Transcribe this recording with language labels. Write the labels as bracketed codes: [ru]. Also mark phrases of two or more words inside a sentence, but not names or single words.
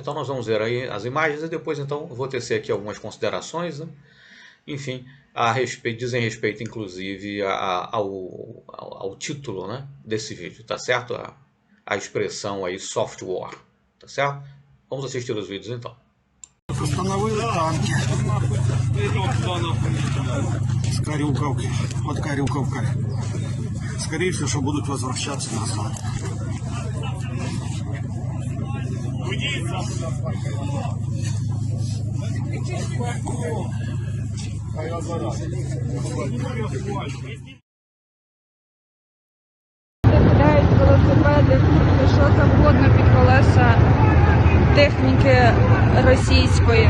[pt] Então nós vamos ver aí as imagens e depois então vou tecer aqui algumas considerações, né? Enfim, a respeito, dizem respeito inclusive ao título, né, desse vídeo, tá certo? A expressão aí [en] soft war, [pt] tá certo? Vamos assistir os vídeos então. [ru] Установили танки с Карюковки, под Карюковкой. Скорее всего, что будут возвращаться назад. [uk] Гуляють велосипеди, що завгодно під колеса техніки російської.